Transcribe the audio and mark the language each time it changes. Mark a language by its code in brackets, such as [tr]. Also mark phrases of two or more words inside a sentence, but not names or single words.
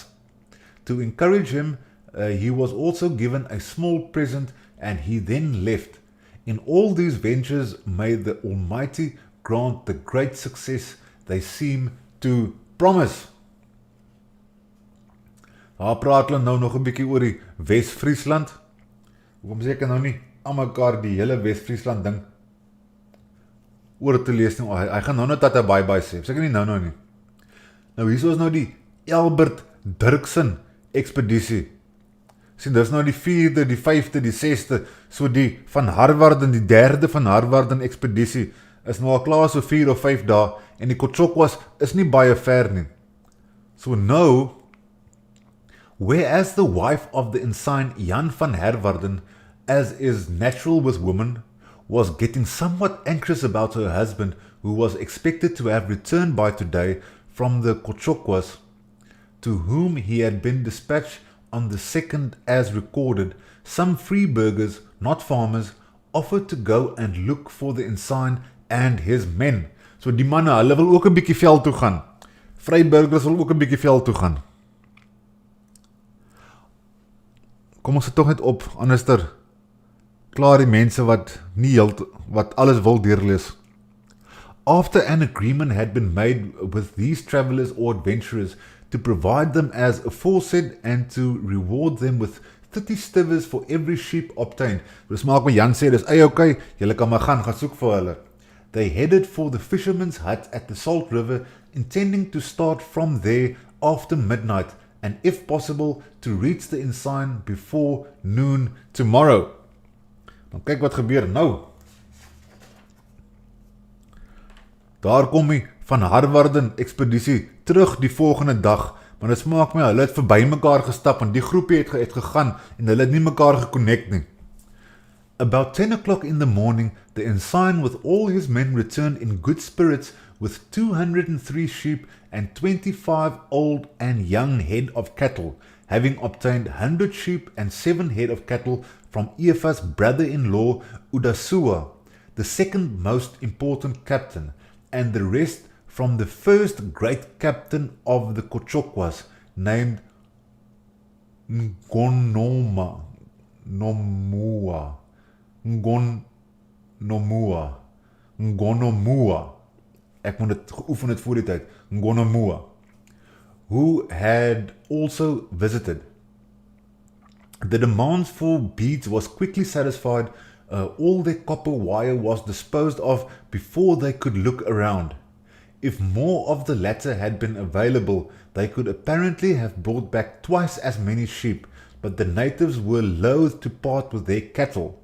[en] To encourage him, he was also given a small present, and he then left. In all these ventures may the Almighty grant the great success they seem to promise. [af] Daar praat hulle nou nog 'n bietjie oor die Wes-Friesland. Hoekom sê ek nou nie aan mekaar die hele Wes-Friesland ding oor te lees nie. Hy gaan nou net dat hy bye sê. Seker nie nou nie. Nou hier is nou die Albert Dirksen ekspedisie. Sien, dis nou die 4de, die 5de, die 6de, so die van Herwarden, die 3de van Herwarden ekspedisie is nou al klaar so 4 of 5 dae, en die Cochoquas is nie baie ver nie. So nou, [en] whereas the wife of the ensign Jan van Herwarden, as is natural with women, was getting somewhat anxious about her husband, who was expected to have returned by today from the Cochoquas, to whom he had been dispatched on the 2nd as recorded, some Vryburgers, not farmers, offered to go and look for the ensign and his men. [af] So die manne, hulle wil ook 'n bietjie veld toe gaan. Vryburgers wil ook 'n bietjie veld toe gaan. Kom ons sit tog net op, anderster klaar die mense wat wat alles wil deurlees. [en] After an agreement had been made with these travelers or adventurers to provide them as aforesaid and to reward them with 30 stivers for every sheep obtained. [af] Dus maak my Jan sê, dis okay, julle kan maar gaan soek vir hulle. [en] They headed for the fisherman's hut at the Salt River, intending to start from there after midnight, and if possible, to reach the ensign before noon tomorrow. [af] Dan kyk wat gebeur nou. Daar kom hy van Herwarden ekspedisie terug die volgende dag, maar dit smaak my, hulle het verby mekaar gestap, en die groepie het gegaan, en hulle het nie mekaar geconnect nie. [en] About 10 o'clock in the morning, the ensign with all his men returned in good spirits with 203 sheep and 25 old and young head of cattle, having obtained 100 sheep and 7 head of cattle from Eva's brother-in-law Udasua, the second most important captain, and the rest from the first great captain of the Cochoquas, named Ngonomua. [af] Ek moet dit geoefen het voor die tyd. [en] Ngonomua, who had also visited. The demands for beads was quickly satisfied. All their copper wire was disposed of before they could look around. If more of the latter had been available, they could apparently have brought back twice as many sheep, but the natives were loath to part with their cattle.